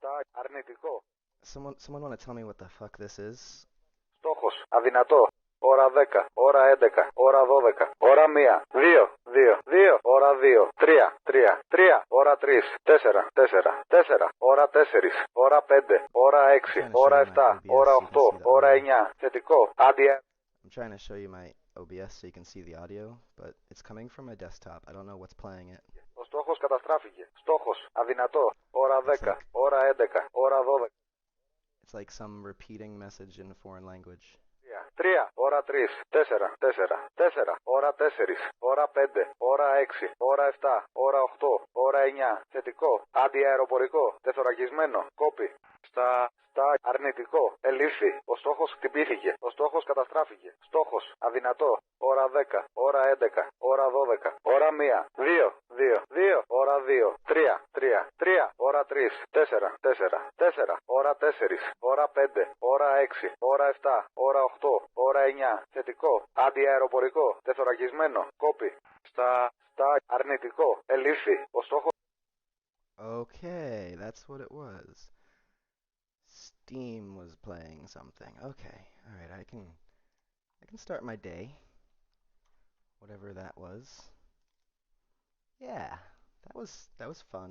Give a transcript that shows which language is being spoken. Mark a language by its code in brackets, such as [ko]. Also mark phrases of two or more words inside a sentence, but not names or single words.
[el] Αρνητικό. [en] Someone want to tell me what the fuck this is? [el] Στόχος. Αδυνατό. Ώρα 10, ώρα 11, ώρα 12, ώρα 1, 2, 2, 2, ώρα 2, 3, 3, 3, ώρα 3, 4, 4, 4, ώρα 4, ώρα 5, ώρα 6, ώρα 7, ώρα 8, ώρα 9, θετικό, άντια. [en] I'm trying to show you my OBS so you can see the audio, but it's coming from my desktop. I don't know what's playing it. [el] Ο στόχος καταστράφηκε. Στόχος. Αδυνατό. Ώρα 10, ώρα 11, ώρα 12. [en] It's like some repeating message in a foreign language. [el] 3, ώρα 3, 4, 4, 4, ώρα 4, ώρα 5, ώρα 6, ώρα 7, ώρα 8, ώρα 9, θετικό, αντιαεροπορικό, τεθωρακισμένο, κόπη, στα αρνητικό, ελήφθη, ο στόχος χτυπήθηκε, ο στόχος καταστράφηκε, στόχος, αδυνατό, ώρα 10, ώρα 11, ώρα 12, ώρα 1, 2, 2, 2, ώρα 2, 3, 3, 3, ώρα 3, 4, 4, 4, ώρα 4, ώρα 5, ώρα 6, ώρα 7, ώρα 8, ώρα 9, θετικό, αντιαεροπορικό, τεθωρακισμένο, κόπη, στα αρνητικό, ελήφθη, ο στόχος. [en] Okay, that's what it was. Steam was playing something. Okay, alright, I can start my day. Whatever that was. Yeah, that was fun.